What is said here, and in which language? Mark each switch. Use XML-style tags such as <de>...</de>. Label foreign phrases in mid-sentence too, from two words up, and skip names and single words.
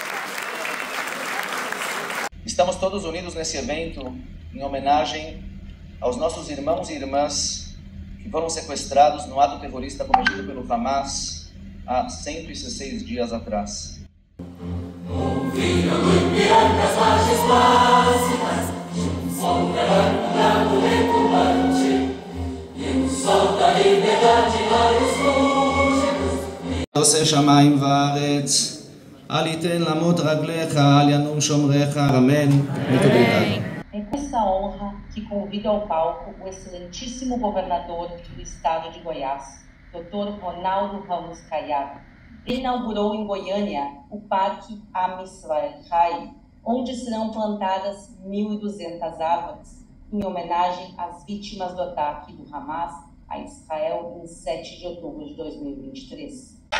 <pt>Estamos todos unidos nesse evento em homenagem aos nossos irmãos e irmãs que foram sequestrados no ato terrorista cometido pelo Hamas há 116 dias atrás.</pt> <he>עושה שמיים וארץ, אל ייתן למות רגליך, אל ינום שומריך, אמן.</he> <pt>É com essa honra que convido ao palco o excelentíssimo governador do estado de Goiás, Dr. Ronaldo Ramos Caiado. Ele inaugurou em Goiânia o Parque Am Israel, onde serão plantadas 1.200 árvores em homenagem às vítimas do ataque do Hamas a Israel em 7 de outubro de 2023.</pt>